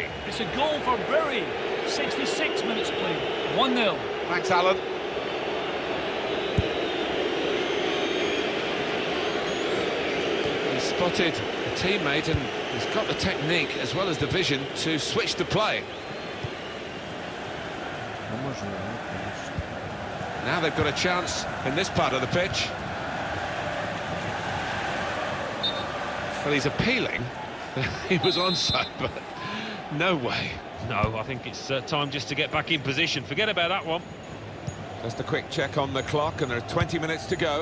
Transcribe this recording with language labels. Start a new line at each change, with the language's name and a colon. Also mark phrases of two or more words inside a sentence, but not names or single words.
English: It's a goal for Bury. 66 minutes played. 1-0. Thanks, Alan. He's spotted a teammate and he's got the technique as well as the vision to switch the play.
Serbian: Ne može niko ništa.
English: Now they've got a chance in this part of the pitch. Well, he's appealing. He was onside, but no way. No, I think it's time just to get back in position. Forget about that one. Just a quick check on the clock, and there are 20 minutes to go.